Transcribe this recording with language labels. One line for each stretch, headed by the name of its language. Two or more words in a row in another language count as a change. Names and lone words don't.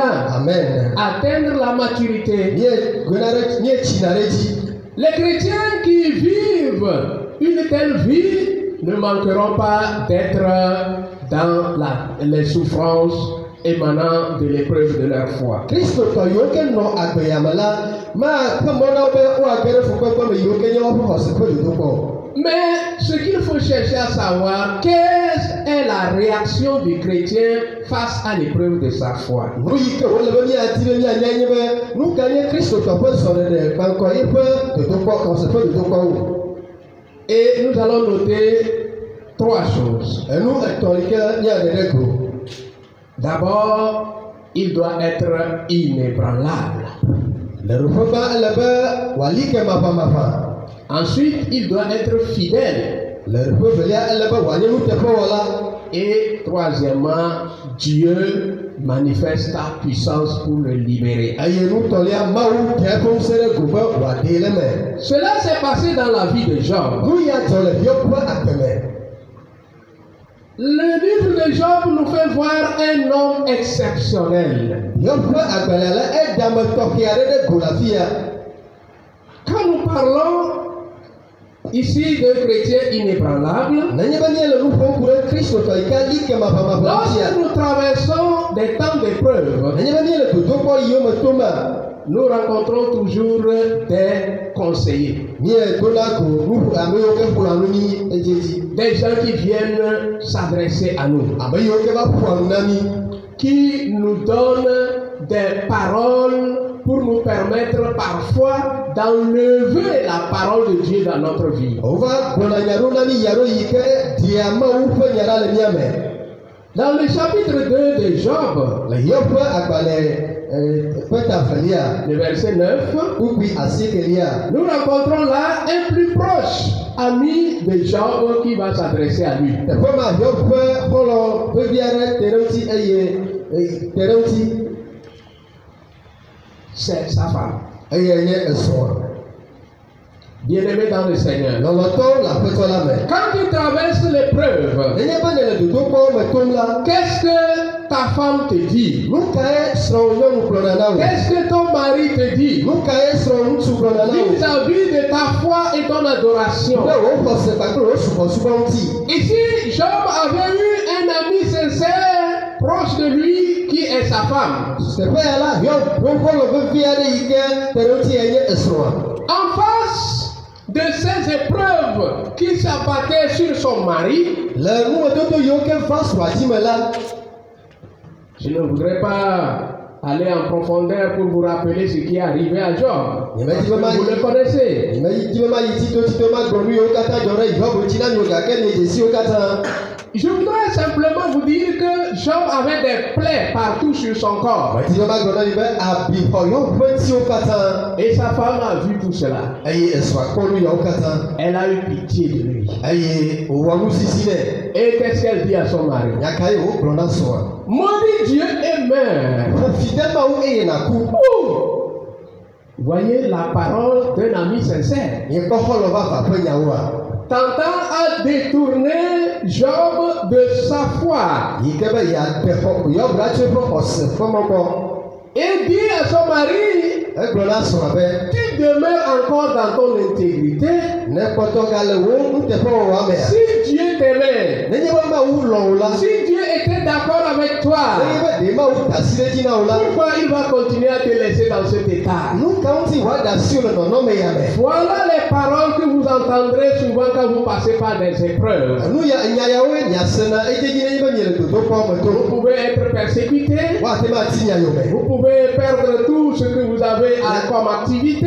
French: Amen. Atteindre la maturité. Les chrétiens qui vivent une telle vie ne manqueront pas d'être dans les souffrances émanant de l'épreuve de leur foi.
Ewe: Kristo tɔ yiwo ke nɔ agbeyame la ma ke mɔ na wo be woage ɖe fukpekpe me yiwo ke nye woƒe xɔse ƒe dodokpɔ.
French: Mais ce qu'il faut chercher à savoir, quelle est la réaction du chrétien face à l'épreuve de sa foi.
Ewe: Nu yi ke wole be miadi be mianya nye be nu ka nye kristotɔ ƒe sɔɖeɖe kpaŋkɔ yi ƒe dodokpɔ xɔse ƒe dodokpɔwo.
French: Et nous allons noter 3 choses.
Ewe: Enu etɔ̃ yi ke nye ɖeɖe go.
French: D'abord, il doit être inébranlable.
Ewe: Le ɖoƒe gã ele be wòali ke maƒamaƒã.
French: Ensuite, il doit être fidèle.
Ewe: Le ɖoƒe velia ele be wòanye nuteƒewɔla.
French: Et troisièmement, Dieu manifeste sa puissance pour le libérer.
Ewe: Eye nutɔlia Mawu ɖe eƒe ŋusẽ ɖe go be wòaɖee le me.
French: Cela s'est passé dans la vie de Job.
Ewe: Nu ya dzɔ le Hiob ƒe agbe me.
French: Le livre de Job nous fait voir un homme exceptionnel.
Ewe: Hiob ƒe agbalẽ la edame tɔxɛ aɖe ɖe go le afi ya.
French: Quand nous parlons ici de chrétiens inébranlables,
Ewe: nenye be míele nu ƒom ku ɖe kristotɔ yi ke li ke maƒamaƒã
French: lorsque
Ewe: sia.
French: nous traversons des temps d'épreuve,
Ewe: Nenye be míele dodokpɔ yiwo me toma.
French: nous rencontrons toujours des conseillers,
Ewe: Míedona go nu ame yiwo ke ƒoa nu mí edzedzi.
French: des gens qui viennent s'adresser à nous,
Ewe: Ame yiwo ke va ƒoa nu na mí.
French: qui nous donnent des paroles pour nous permettre parfois d'enlever la parole de Dieu dans notre vie.
Ewe: Wova gbɔna nya ɖo na mí ya ɖo yi ke dia Mawu ƒe nya ɖa le mía me.
French: Dans le chapitre 2 de Job,
Ewe: Le Hiob ƒe agbalẽ ƒe tavelia
French: le verset 9,
Ewe: kpukpui asiekelia.
French: nous rencontrons là un plus proche ami de Job qui va s'adresser à lui.
Ewe: Teƒe ma Hiob ƒe xɔlɔ vevi aɖe te ɖe ŋuti eye te ɖe ŋuti
French: C'est sa femme.
Ewe: eye nye esrɔ̃.
French: Bien-aimé dans le Seigneur.
Ewe: Lɔlɔtɔwo le aƒetɔ la me.
French: Quand tu traverses l'épreuve,
Ewe: Nenye be nele dodokpɔwo me tom la,
French: qu'est-ce que ta femme te dit?
Ewe: nu kae srɔ̃wò nyɔnu gblɔna na wo?
French: Qu'est-ce que ton mari te dit?
Ewe: Nu kae srɔ̃ ŋutsu gblɔna na wo?
French: Vis-à-vis de ta foi et ton adoration.
Ewe: Ɖe wò xɔse kpakple wò subɔsubɔ ŋuti.
French: Ici, Job avait eu un ami sincère proche de lui qui est sa femme.
Ewe: Teƒe ya la Hiob ƒe xɔlɔ vevi aɖe yi ke te ɖe ŋuti enye esrɔ̃a.
French: En face de ces épreuves qui s'abattaient sur son mari,
Ewe: Le numedodo yiwo ke va srɔ̃a dzi me la,
French: je ne voudrais pas aller en profondeur pour vous rappeler ce qui est arrivé à Job. Parce que vous le connaissez.
Ewe: nyemedzi be ma yi tito ma gblɔ nu yiwo katã dzɔ ɖe Hiob ŋuti na mi o gake mi dze siwo katã.
French: Je voudrais simplement vous dire que Job avait des plaies partout sur son corps.
Ewe: Medzi be ma gblɔ na mi be abi xɔ Hiob ƒe ŋutiwo katã.
French: Et sa femme a vu tout cela.
Ewe: Eye esrɔ̃a kpɔ nu yawo katã.
French: Elle a eu pitié de lui.
Ewe: Eye wòwɔ nu sisi nɛ.
French: Et qu'est-ce qu'elle dit à son mari?
Ewe: Nya ka ye wogblɔ na srɔ̃a?
French: Maudit Dieu et meurs.
Ewe: Ƒofi de Mawu eye nàku.
French: Voyez la parole d'un ami sincère.
Ewe: Miekpɔ xɔlɔ vava ƒe nyawoa.
French: Tentant à détourner Job de sa foi.
Ewe: Yi ke be yeaɖe xɔ Hiob la tso eƒe xɔse ƒe mɔ gbɔ.
French: Et dit à son mari,
Ewe: Egblɔ na srɔ̃a be,
French: tu demeures encore dans ton intégrité.
Ewe: ne kpɔtɔ gale wo nuteƒewɔwɔa mea.
French: Si Dieu t'aimait,
Ewe: Nenye be Mawu lɔ̃ wo la,
French: si Dieu était d'accord avec toi,
Ewe: nenye be ɖe Mawu da asi ɖe dzi na wo la,
French: pourquoi il va continuer à te laisser dans cet état?
Ewe: nu ka ŋuti wòaɖe asi le nɔnɔme ya me?
French: Voilà les paroles que vous entendrez souvent quand vous passez par des épreuves.
Ewe: Nu ya nya yawoe miasena edzedzi nenye be miele dodokpɔ me
French: Vous
Ewe: to.
French: pouvez être persécuté,
Ewe: Woate ma ati nya yome.
French: vous pouvez perdre tout ce que vous avez comme activité,